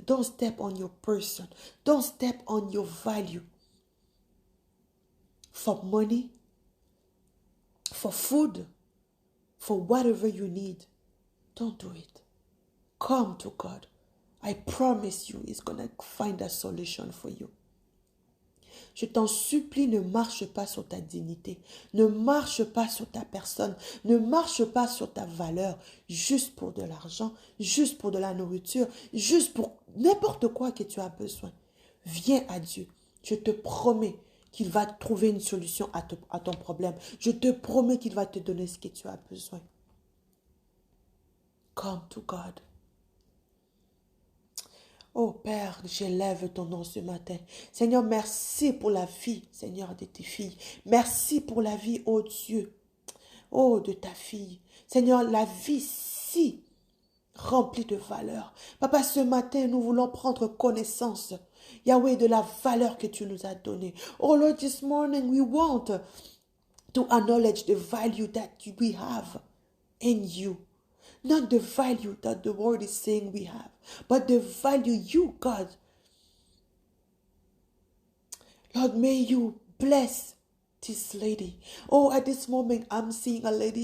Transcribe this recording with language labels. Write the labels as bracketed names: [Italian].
[English] Don't step on your person. Don't step on your value. For money, for food, for whatever you need. Don't do it. Come to God. I promise you He's going to find a solution for you. [French] je t'en supplie, ne marche pas sur ta dignité, ne marche pas sur ta personne, ne marche pas sur ta valeur, juste pour de l'argent, juste pour de la nourriture, juste pour n'importe quoi que tu as besoin. Viens à Dieu, je te promets qu'il va trouver une solution à ton problème. Je te promets qu'il va te donner ce que tu as besoin. [English] Come to God. [French] Oh Père, j'élève ton nom ce matin. Seigneur, merci pour la vie, Seigneur, de tes filles. Merci pour la vie, oh Dieu, oh de ta fille. Seigneur, la vie si remplie de valeur. Papa, ce matin, nous voulons prendre connaissance, Yahweh, de la valeur que tu nous as donnée. [English] Oh Lord, this morning we want to acknowledge the value that we have in you. Not the value that the world is saying we have, but the value you, God. Lord, may you bless this lady. Oh, at this moment, I'm seeing a lady.